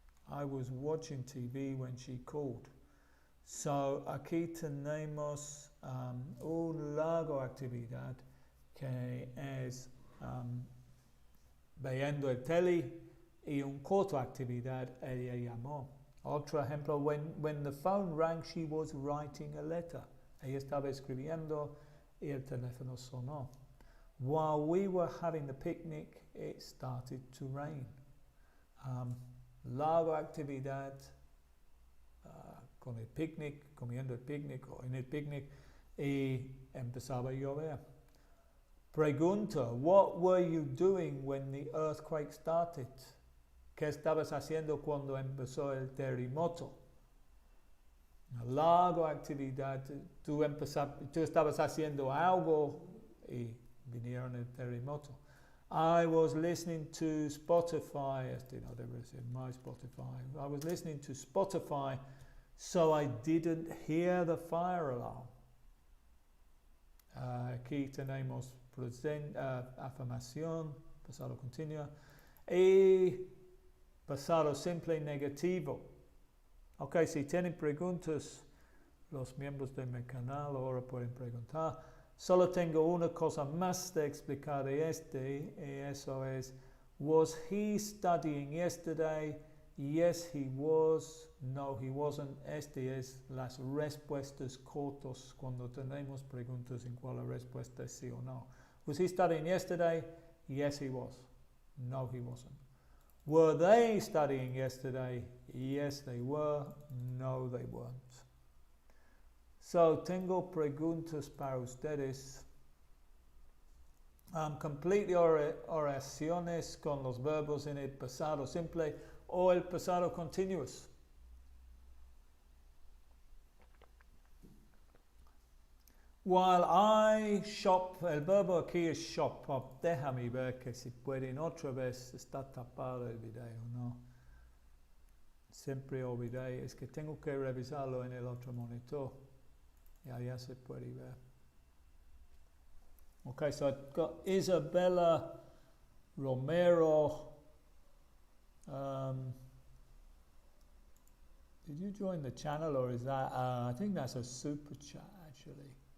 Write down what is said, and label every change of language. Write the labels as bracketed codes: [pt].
[en] I was watching TV when she called. [es] So, aquí tenemos una larga actividad que es viendo el tele y una corta actividad ella llamó. Otro ejemplo, [en] when the phone rang, she was writing a letter. [es] Ella estaba escribiendo y el teléfono sonó. [en] While we were having the picnic, it started to rain. [es] Larga actividad con el picnic, comiendo el picnic o en el picnic y empezaba a llover. [en] Pregunta, what were you doing when the earthquake started? [es] ¿Qué estabas haciendo cuando empezó el terremoto? Una larga actividad, tú estabas haciendo algo y vinieron el terremoto. [en] I was listening to Spotify, [es] no debe ser [en] my Spotify. I was listening to Spotify, so I didn't hear the fire alarm. [es] Aquí tenemos afirmación, pasado continuo, y pasado simple negativo. Ok, si tienen preguntas, los miembros de mi canal ahora pueden preguntar. Solo tengo una cosa más de explicar de y eso es, [en] was he studying yesterday? Yes, he was. No, he wasn't. [es] Es las respuestas cortas cuando tenemos preguntas en cuál la respuesta es sí o no. [en] Was he studying yesterday? Yes, he was. No, he wasn't. Were they studying yesterday? Yes, they were. No, they weren't. [es] So, tengo preguntas para ustedes. Complete oraciones con los verbos en el pasado simple o el pasado continuous. [en] While I shop, [es] el verbo aquí es shop. Déjame ver que si pueden otra vez, está tapado el video, ¿no? Siempre olvidé, es que tengo que revisarlo en el otro monitor. Y allá se puede ver. [en] Okay, so I've got Isabella Romero. Did you join the channel or is that, I think that's a super chat actually.